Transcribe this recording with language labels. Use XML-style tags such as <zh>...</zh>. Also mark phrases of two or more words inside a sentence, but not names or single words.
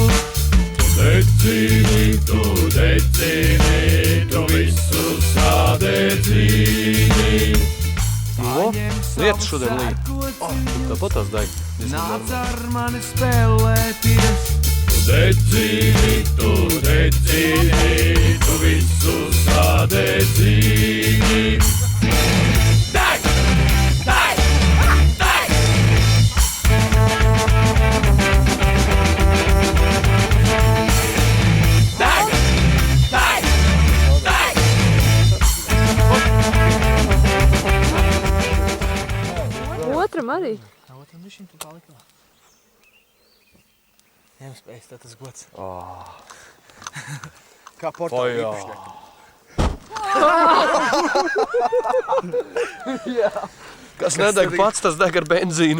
<lv>Decini, tu visu sadedzini. Lietas šodien līd. Tāpat tās deg. Nāc ar mani spēlēties. Decini, tu visu sadedzini. Deg! Deg! Deg! Deg! Deg! Deg! Otram arī. Otram višķiņ tu palika. Ņem spējas, tad tas gods. Kā portāla īpašniekam. Kas nedeg pats, tas deg ar benzīnu.</lv>